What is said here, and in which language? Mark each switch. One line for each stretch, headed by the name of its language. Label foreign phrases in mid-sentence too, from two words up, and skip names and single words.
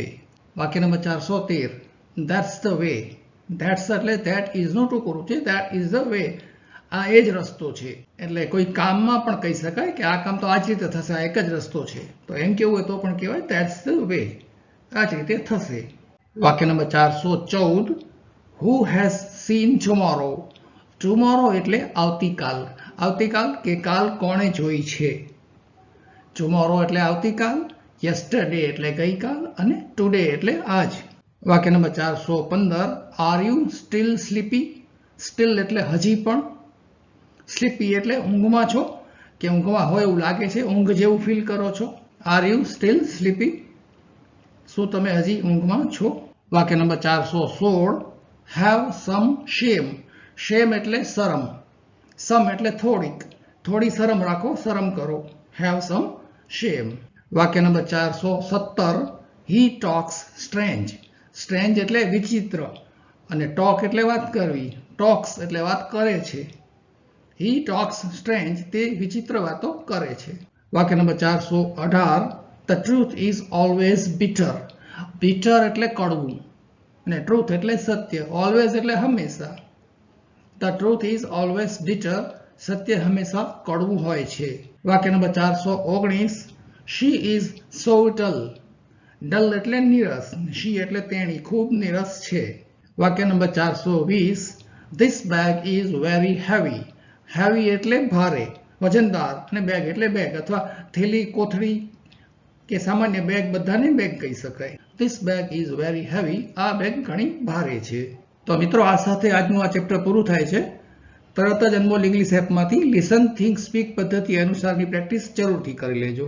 Gujarati: વાક્ય નંબર 413,
English: that's the way.
Gujarati: ધેટ્સ એટલે
English: that is
Gujarati: નું ટૂંકું છે,
English: that is the way.
Gujarati: આ એ જ રસ્તો છે. એટલે કોઈ કામમાં પણ કહી શકાય કે આ કામ તો આ જ રીતે થશે, આ એક જ રસ્તો છે. તો એમ કેવું હોય તો પણ કહેવાય
English: that's the way,
Gujarati: આ જ રીતે થશે. વાક્ય નંબર 414,
English: who has seen tomorrow.
Gujarati: ટુમોરો એટલે આવતીકાલ. આવતીકાલ કે કાલ કોણે જોઈ છે. ટુમોરો એટલે આવતીકાલ, યસ્ટરડે એટલે ગઈકાલ અને ટુડે એટલે આજ. વાક્ય નંબર 415,
English: are you still sleepy.
Gujarati: સ્ટીલ એટલે હજી પણ, સ્લીપી એટલે ઊંઘમાં છો કે ઊંઘમાં હોય એવું લાગે છે, ઊંઘ જેવું ફીલ કરો છો.
English: are you still sleepy,
Gujarati: શું તમે હજી ઊંઘમાં છો. વાક્ય નંબર 416,
English: have some shame.
Gujarati: શેમ એટલે શરમ, સમ એટલે થોડીક, થોડી શરમ રાખો, શરમ કરો.
English: have some shame.
Gujarati: વાક્ય નંબર 417,
English: he talks strange.
Gujarati: સ્ટ્રેન્જ એટલે વિચિત્ર અને ટોક એટલે વાત કરવી. ટોક્સ એટલે વાત કરે છે.
English: he talks strange,
Gujarati: તે વિચિત્ર વાતો કરે છે. વાક્ય નંબર 418,
English: the truth is always bitter.
Gujarati: bitter એટલે કડવું અને ટ્રુથ એટલે સત્ય. ઓલવેઝ એટલે હંમેશા.
English: The truth is always bitter.
Gujarati: સત્ય હંમેશા કડવું હોય છે. વાક્ય નંબર 419,
English: she is so dull.
Gujarati: ડલ એટલે નીરસ, she એટલે તેણી, ખૂબ નીરસ છે. વાક્ય નંબર 420,
English: this bag is very heavy.
Gujarati: heavy એટલે ભારે, વજનદાર અને બેગ એટલે બેગ અથવા થેલી, કોથળી કે સામાન્ય બેગ, બધાને બેગ કહી શકાય.
English: This bag is very heavy.
Gujarati: આ બેગ ઘણી ભારે છે. તો મિત્રો, આ સાથે આજનું આ ચેપ્ટર પૂરું થાય છે. તરત જ અનમોલ ઇંગ્લિશ એપમાંથી
English: listen, think, speak
Gujarati: પદ્ધતિ અનુસારની પ્રેક્ટિસ જરૂરથી કરી લેજો.